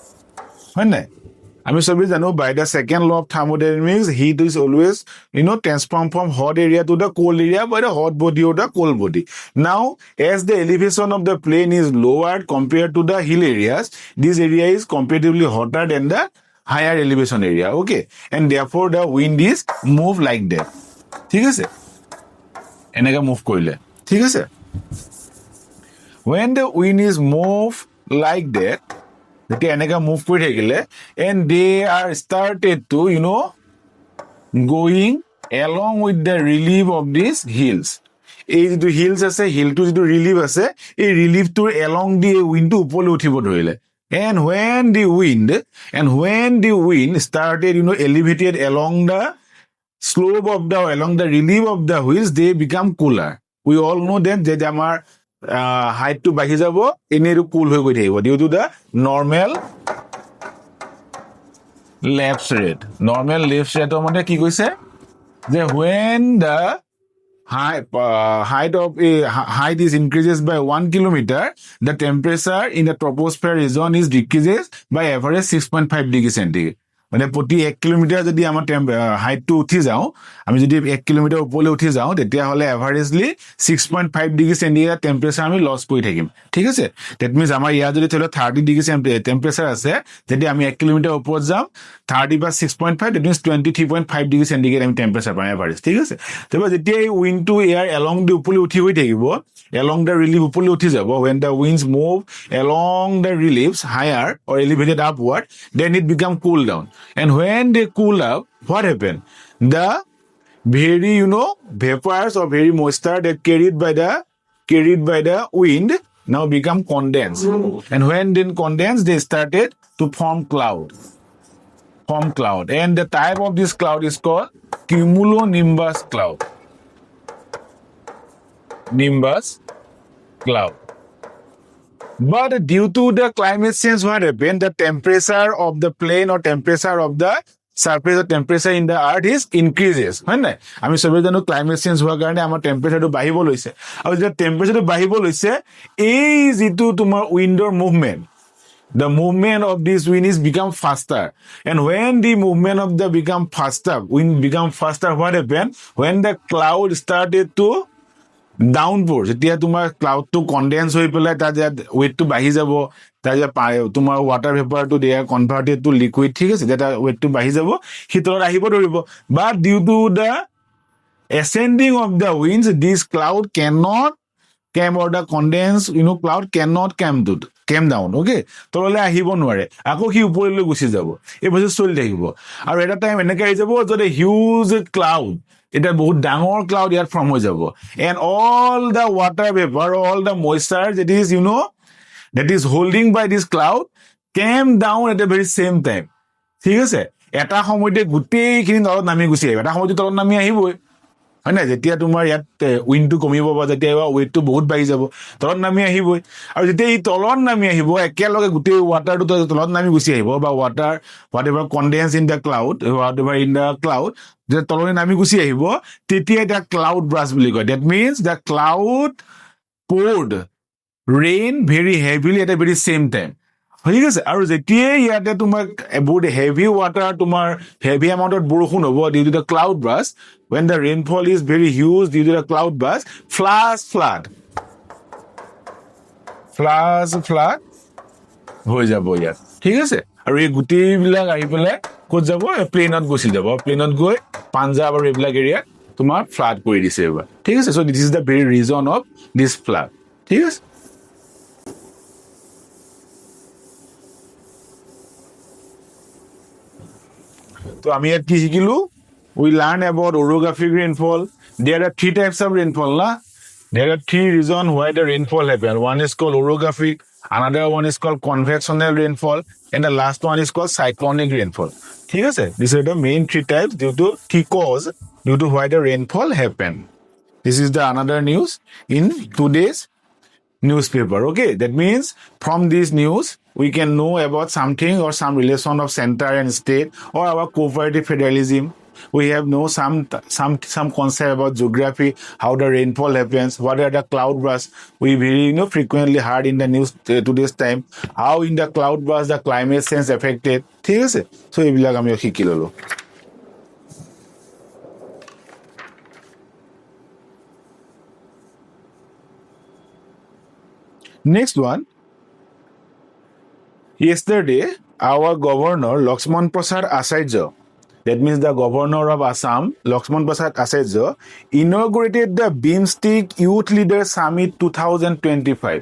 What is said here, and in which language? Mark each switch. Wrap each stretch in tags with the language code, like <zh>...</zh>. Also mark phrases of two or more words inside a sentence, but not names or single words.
<en>I mean, by the second law of thermodynamics, heat is always, transformed from hot area to the cold area by the hot body or the cold body. Now, as the elevation of the plane is lowered compared to the hill areas, this area is comparatively hotter than the higher elevation area. Okay. And therefore, the wind is moved like that.</en> <as>ঠিক আছে এনেকা মুভ কৰিলে ঠিক আছে</as> <en>when the wind is moved like that</en> <as>যেতিয়া এনেকা মুভ কৰি থাকিলে</as> <en>and they are started to going along with the relief of these hills</en> <as>এই যেটো হিলস আছে হিলটো যেটো ৰিলিফ আছে এই ৰিলিফটোৰ</as> <en>along the wind</en> <as>টো ওপৰলৈ উঠিব ধৰিলে</as> <en>and when the wind started elevated along the slope of along the relief of the hills, they become cooler. We all know that our height to</en> <as>বাঢ়ি যাব, এনেকুৱা cool হৈ গৈ থাকিব</as> <en>due to the normal lapse rate. Normal lapse rate</en> <as>মানে কি কৈছে?</as> <en>That when the height is increases by 1 kilometer, the temperature in the troposphere region is decreases by average 6.5 degrees centigrade.</en> <as>মানে প্ৰতি 1 কিলোমিটাৰ যদি আমাৰ হাইটটো উঠি যাও আমি যদি 1 কিলোমিটাৰ ওপৰলৈ উঠি যাও তেতিয়া হলে এভাৰেজলি 6.5</as> <en>degree centigrade temperature</en> <as>আমি লস কৰি থাকিম ঠিক আছে</as> <en>that means</en> <as>আমাৰ ইয়া যদি থলে 30 ডিগ্ৰী টেম্পারেচার আছে যদি আমি 1 কিলোমিটাৰ ওপৰত যাম 30 বা 6.5</as> <en>that means</en> <as>23.5</as> <en>degree centigrade</en> <as>আমি টেম্পারেচার পাম এভাৰেজ ঠিক আছে তবে যেতিয়া এই</as> <en>wind to air along the</en> <as>উপৰলৈ উঠি হৈ থাকিব</as> <en>along the relief</en> <as>উপৰলৈ উঠি যাব</as> <en>when the winds move along the reliefs higher or elevated upward then it become cool down. And when they cool up, what happen? The very, vapors or very moisture that carried by the wind now become condensed. And when then condensed, they started to form cloud. And the type of this cloud is called cumulonimbus cloud. Nimbus cloud. But due to the climate change, what happened? The temperature of the plane or temperature of the surface temperature in the earth is increases,</en> <as>হয় নাই? আমি সবে জানো</as> <en>climate change</en> <as>হোৱাৰ কাৰণে আমাৰ টেম্পাৰেচাৰটো বাঢ়িব লৈছে, আৰু যেতিয়া টেম্পাৰেচাৰটো বাঢ়িব লৈছে, এই যিটো তোমাৰ উইণ্ডৰ মুভমেণ্ট,</as> <en>the movement of this wind is become faster, and when the movement of the become faster, wind become faster, what happen? When the cloud started to downpour,</en> <as>যেতিয়া তোমাৰ ক্লাউডটো কনডেন্স হৈ পেলাই তাৰ যে ৱেটটো বাঢ়ি যাব, তাৰ যে তোমাৰ ৱাটাৰ ভেপাৰটো</as> <en>they are converted to liquid,</en> <as>ঠিক আছে, যেতিয়া ৱেটটো বাঢ়ি যাব সি তলত আহিব ধৰিব,</as> <en>but due to the ascending of the winds, this cloud cannot came or the condensed cloud cannot came down,</en> <as>okay, তললৈ আহিব নোৱাৰে, আকৌ সি ওপৰলৈ গুচি যাব, এই বস্তু চলি থাকিব, আৰু এটা টাইম এনেকৈ আহি যাব যদি</as> <en>huge cloud,</en> <as>এটা বহুত ডাঙৰ ক্লাউড ইয়াত ফৰ্ম হৈ যাব,</as> <en>and all the water vapor, all the moisture that is that is holding by this cloud came down at the very same time,</en> <as>ঠিক আছে, এটা সময়তে গোটেইখিনি তলত নামি গুচি আহিব, এটা সময়তে তলত নামি আহিবই, হয় নাই, যেতিয়া তোমাৰ ইয়াত উইণ্ডটো কমিব বা যেতিয়া ৱেটটো বহুত বাঢ়ি যাব তলত নামি আহিবই, আৰু যেতিয়া ই তলত নামি আহিব একেলগে গোটেই ৱাটাৰটো তলত নামি গুচি আহিব, বা</as> <en>water what ever condense in the cloud, what ever in the cloud</en> <as>যেতিয়া তললৈ নামি গুচি আহিব, তেতিয়া এটা</as> <en>cloud burst</en> <as>বুলি কয়,</as> <en>that means the cloud poured rain very heavily at a very same time,</en> <as>ঠিক আছে, আৰু যেতিয়াই ইয়াতে তোমাৰ বহুত</as> <en>heavy water,</en> <as>তোমাৰ হেভি এমাউণ্টত বৰষুণ হ'ব</as> <en>due to the cloud burst, when the rainfall is very huge due to the cloud burst, flood</en> <as>হৈ যাব ইয়াত, ঠিক আছে, আৰু এই গোটেইবিলাক আহি পেলাই ক'ত যাব, প্লেনত গুচি যাব, প্লেনত গৈ পাঞ্জাব আৰু এইবিলাক এৰিয়াত তোমাৰ ফ্লাড কৰি দিছে এইবাৰ, ঠিক আছে,</as> <en>so this is the very reason of this flood,</en> <as>ঠিক আছে। তো আমি ইয়াত কি শিকিলো,</as> <en>we learn about orographic rainfall. There are three types of rainfall, na? There are three reasons why the rainfall happen. One is called orographic, another one is called convectional rainfall, and the last one is called cyclonic rainfall.</en> <as>ঠিক আছে?</as> <en>These are the main three types due to three cause due to why the rainfall happen. This is the another news in today's newspaper, okay, that means from this news we can know about something or some relation of center and state or our cooperative federalism. We have know some concept about geography, how the rainfall happens, what are the cloud bursts we very frequently heard in the news today's time, how in the cloud burst the climate change affected,</en> <as>ঠিক আছে, so এইবিলাক আমি শিকি ললো।</as> <en>Next one, yesterday our governor Lakshman Prasad Acharya, that means the governor of Assam, Lakshman Prasad Acharya, inaugurated the BIMSTEC Youth Leader Summit 2025.</en>